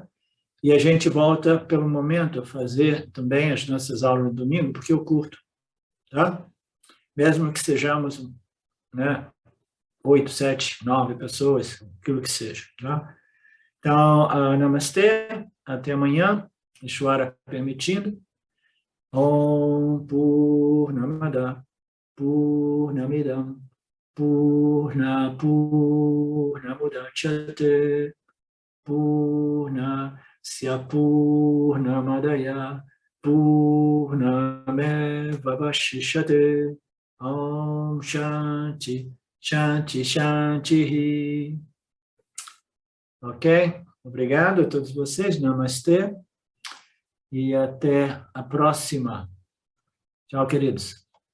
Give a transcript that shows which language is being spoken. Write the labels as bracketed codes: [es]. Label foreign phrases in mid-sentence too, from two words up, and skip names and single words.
[pt] E a gente volta, pelo momento, a fazer também as nossas aulas no domingo, porque eu curto, tá? Mesmo que sejamos, né, 8, 7, 9 pessoas, aquilo que seja, tá? Então, namastê, até amanhã, Ishvara permitindo. [sa] ॐ पूर्णमदः पूर्णमिदं पूर्णमुदच्यते पूर्णस्य पूर्णमादाय पूर्णमेवावशिष्यते. ॐ शान्तिः शान्तिः शान्तिः. [pt] Ok? Obrigado a todos vocês. Namastê. E até a próxima. Tchau, queridos.